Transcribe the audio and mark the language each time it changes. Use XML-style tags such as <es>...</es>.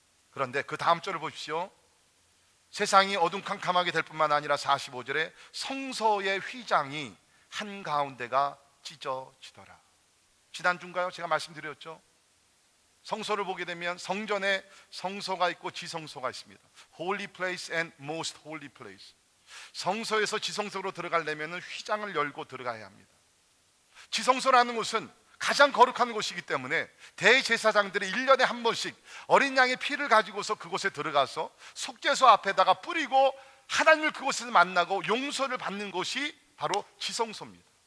<ko>그런데 그 다음 절을 보십시오. 세상이 어둠캄캄하게 될 뿐만 아니라 45절에 성소의 휘장이 한가운데가 찢어지더라. 지난주인가요? 제가 말씀드렸죠. 성소를 보게 되면 성전에 성소가 있고 지성소가 있습니다.</ko> <en>Holy place and most holy place.</en> <ko>성소에서 지성소로 들어가려면 휘장을 열고 들어가야 합니다. 지성소라는 곳은 가장 거룩한 곳이기 때문에 대제사장들이 1년에 한 번씩 어린 양의 피를 가지고서 그곳에 들어가서 속죄소 앞에다가 뿌리고 하나님을 그곳에서 만나고 용서를 받는 곳이 바로 지성소입니다.</ko>